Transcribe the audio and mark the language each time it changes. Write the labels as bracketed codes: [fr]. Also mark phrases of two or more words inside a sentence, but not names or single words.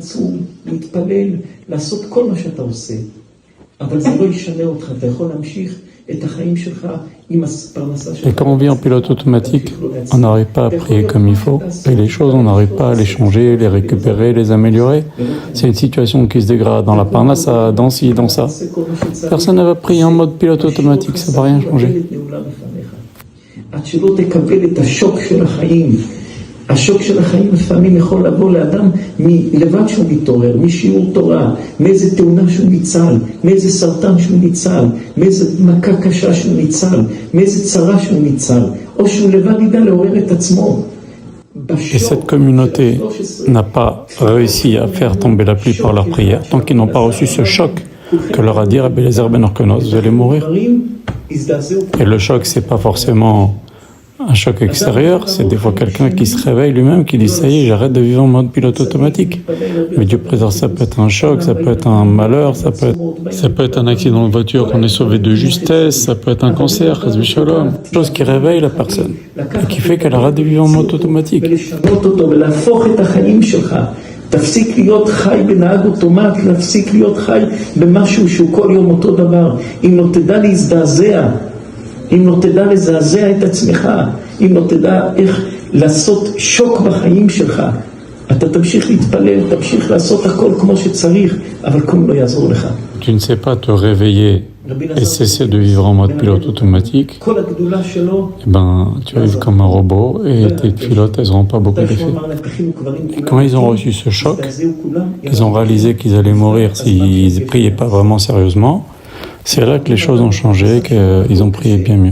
[fr] Et quand on vit en pilote automatique, on n'arrive pas à prier comme il faut. Et les choses, on n'arrive pas à les changer, les récupérer, les améliorer. C'est une situation qui se dégrade dans la parnassa, dans ci, dans ça. Personne ne va prier en mode pilote automatique, ça ne va rien changer. [he] השוק של החיים לפעמים יכול לבוא לאדם מלבד שהוא מתעורר, משיעור תורה, מאיזה תאונה שהוא ניצל, מאיזה סרטן שהוא ניצל, מאיזה מכה קשה שהוא ניצל, מאיזה צרה שהוא ניצל, או שהוא לבד ידע לעורר את עצמו. [fr] Et cette communauté n'a pas réussi à faire tomber la pluie par leur prière, tant qu'ils n'ont pas reçu ce choc que leur a dit Rabbi Eliezer ben Orkonos, vous allez mourir. Et le choc, c'est pas forcément un choc extérieur, c'est des fois quelqu'un qui se réveille lui-même, qui dit ça y est, j'arrête de vivre en mode pilote automatique. Mais Dieu préserve, ça peut être un choc, ça peut être un malheur, ça peut être un accident de voiture qu'on est sauvé de justesse, ça peut être un cancer, shalom, chose qui réveille la personne et qui fait qu'elle arrête de vivre en mode automatique. [he] תפסיק להיות חי בנהג אוטומט, להפסיק להיות חי במשהו שהוא כל יום אותו דבר. אם לא תדע להזדעזע, אם לא תדע לזעזע את עצמך, אם לא תדע איך לעשות שוק בחיים שלך, אתה תמשיך להתפלל, תמשיך לעשות הכל כמו שצריך, אבל כלום לא יעזור לך. [fr] Tu ne sais pas te réveiller et cesser de vivre en mode pilote automatique, tu vas vivre comme un robot et tes pilotes, elles n'auront pas beaucoup d'effet. Et quand ils ont reçu ce choc, ils ont réalisé qu'ils allaient mourir s'ils ne priaient pas vraiment sérieusement, c'est là que les choses ont changé, qu'ils ont prié bien mieux.